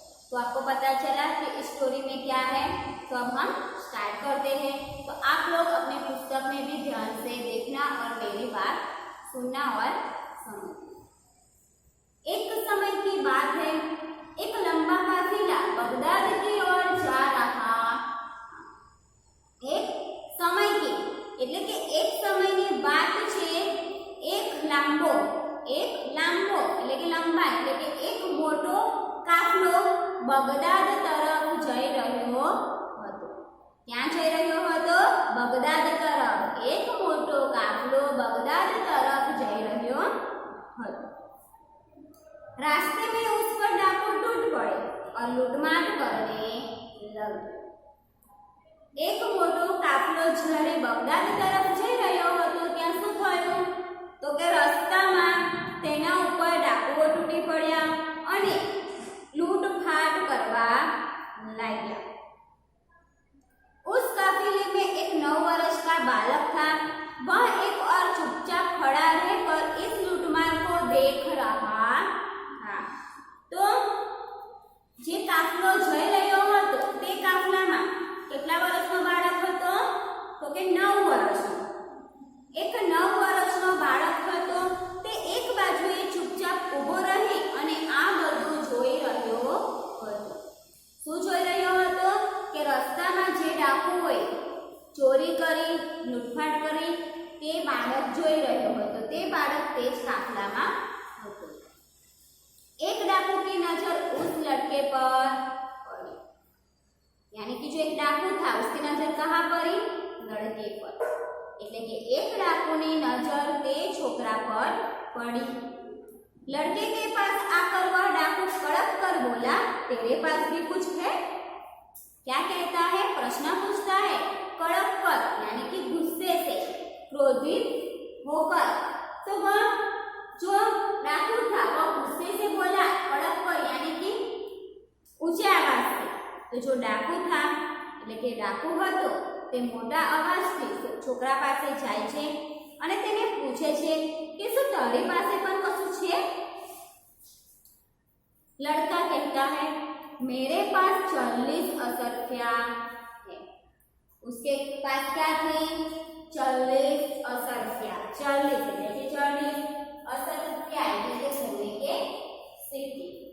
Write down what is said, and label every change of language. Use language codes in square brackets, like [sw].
[hi] तो आपको पता चला कि इस स्टोरी में क्या है। तो अब हम स्टार्ट करते हैं। तो आप लोग अपने पुस्तक में भी ध्यान से देखना और मेरी बात सुनना और समझना। एक समय की बात है, एक लंबा काफिला बगदाद की ओर जा रहा। एक समय की [gu] એટલે કે એક સમયની વાત છે। એક લાંબો એટલે કે લંબા એટલે કે એક મોટો કાફલો બગદાદ તરફ જઈ રહ્યો હતો। ક્યાં જઈ રહ્યો હતો? બગદાદ તરફ। એક મોટો કાફલો બગદાદ તરફ જઈ રહ્યો હતો। [hi] रास्ते में उस पर डाकू टूट पड़े और लूटमार करने लगे। [gu] एक मोटो काफलो જ્યારે બગદાદ તરફ જઈ રહ્યો હતો ત્યાં શું થયું તો કે રસ્તામાં તેના ઉપર ડાકુઓ તૂટી પડ્યા અને લૂંટફાટ કરવા लाग्या। [hi] उस काफिले में एक 9 वर्ष का बालक था। वह एक और चुपचाप खड़ा रहकर इस लूटमार को देख रहा था। [gu] तो જે કાફલો જઈ રહ્યો હતો તે કાફલામાં કેટલા વર્ષનો બાળક હતો તો કે 9 વર્ષનો। એક 9 વર્ષનો બાળક હતો। તે એક બાજુએ ચૂપચાપ ઊભો રહી અને આ બધું જોઈ રહ્યો હતો। શું જોઈ રહ્યો હતો કે રસ્તામાં જે ડાકુઓએ ચોરી કરી લૂંટફાટ કરી તે બાળક જોઈ રહ્યો હતો। તે બાળક તે જ કાફલામાં હતો। [hi] एक डाकू की नजर उस लड़के पर पड़ी। यानी कि जो एक डाकू था उसकी नजर कहाँ पड़ी? लड़के पर। [gu] એટલે કે एक डाकू ની नजर તે छोकरा [hi] पर पड़ी। लड़के के पास आकर वह डाकू कड़क कर बोला, तेरे पास भी कुछ है? क्या कहता है? प्रश्न पूछता है। कड़क कर यानी कि गुस्से से, क्रोधित होकर। तो वह जो था वह गुस्से से बोला, कड़क कर यानी कि ऊंचे आवाज से। तो जो डाकू था [gu] એટલે કે डाकू હતો તે મોટા અવાજથી છોકરા પાસે જાય છે અને તેને પૂછે છે કે શું તારી પાસે પણ કશું છે? [hi] लड़का कहता है मेरे पास 40 असरफिया है। उसके पास क्या थे? 40 असरफिया। 40 देखिए 40 असरफिया यानी सोने के सिक्के।